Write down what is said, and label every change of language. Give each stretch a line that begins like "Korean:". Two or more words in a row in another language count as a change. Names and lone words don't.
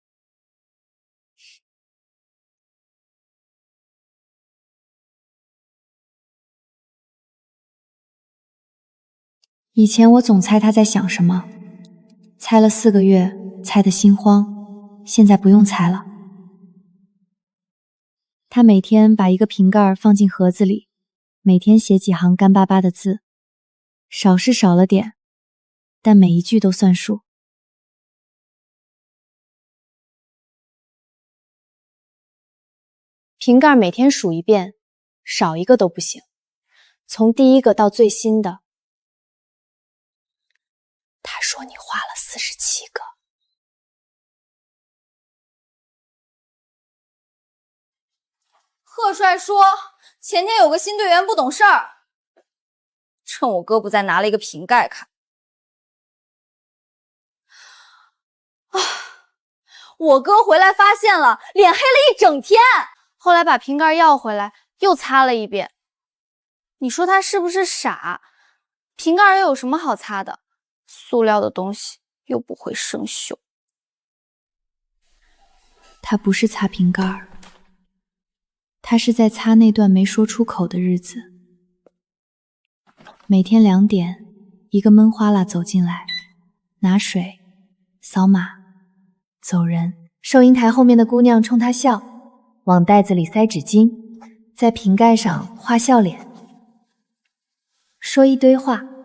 Chinese: 以前我總猜他在想什麼，猜了4個月，猜得心慌，現在不用猜了。他每天把一個瓶蓋放進盒子裡，每天寫幾行乾巴巴的字，少是少了點，但每一句都算數。瓶蓋每天數一遍，少一個都不行，從第一個到最新的。他說你畫了47個。賀帥說前天有個新隊員不懂事兒，趁我哥不在拿了一個瓶蓋看。我哥回来發現了，臉黑了一整天，後來把瓶蓋要回來，又擦了一遍。你說他是不是傻？瓶蓋又有什麼好擦的？塑料的東西又不會生鏽。他不是擦瓶蓋，他是在擦那段沒說出口的日子。每天2 點，一個悶嘩啦走進來，拿水，掃碼，走人。收銀台後面的姑娘衝他笑，往袋子裡塞紙巾，在瓶蓋上畫笑臉，說一堆話。